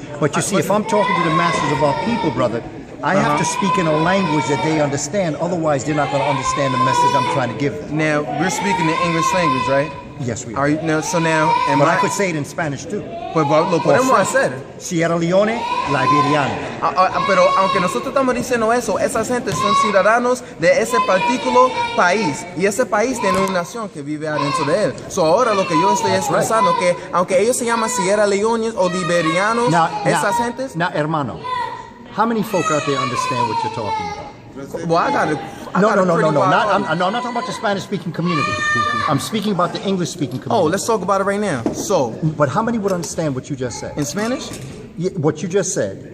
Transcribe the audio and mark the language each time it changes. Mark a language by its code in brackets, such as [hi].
[en] But you see, if I'm talking to the masses of our people, brother, I have to speak in a language that they understand, otherwise they're not going to understand the message I'm trying to give them. Now, we're speaking the English language, right? Yes, we are. Are you, now, so now, but I could say it in Spanish too. But look, whatever I said. [es] Sierra Leone, Liberiano. Pero aunque nosotros estamos diciendo eso, esas gentes son ciudadanos de ese particular país. Y ese país tiene una nación que vive adentro de él. So ahora lo que yo estoy expresando, que aunque ellos se llaman Sierra Leones o Liberianos, esas gentes. [en] Now, hermano, how many folk out there understand what you're talking about? Well, I got it. No. I'm not talking about the Spanish-speaking community. I'm speaking about the English-speaking community. Oh, let's talk about it right now. So, but how many would understand what you just said? In Spanish? Yeah, what you just said.